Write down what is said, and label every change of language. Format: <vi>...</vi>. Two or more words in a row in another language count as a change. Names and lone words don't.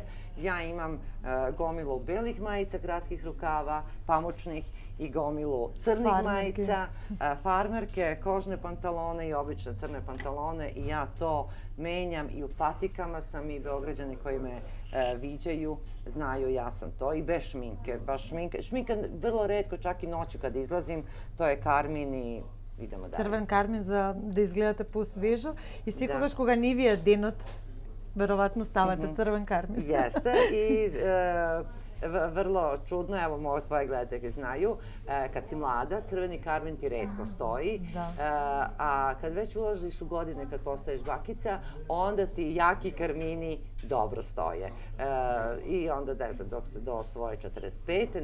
<sr>ja imam gomilu belih majica, kratkih rukava, pamučnih i gomilu crnih majica, farmerke, kožne pantalone i obične crne pantalone i ja to menjam i u patikama sam i Beograđani koji me viđaju znaju ja sam to i bez šminke, baš šminka vrlo retko, čak i noću kad izlazim, to je karmin i idemo dalje.</sr> <mk>Црвен кармин за да изгледате посвежо и секогаш кога не ви е денот, веројатно ставате црвен кармин.</mk> <sr>Jeste i vrlo čudno, evo moje tvoje gledatelje znaju, kad si mlada, crveni karmin ti retko stoji, a kad već ulaziš u godine, kad postaješ bakica, onda ti jaki karmini dobro stoje. I onda, ne znam, dok se do svoje 45.</sr>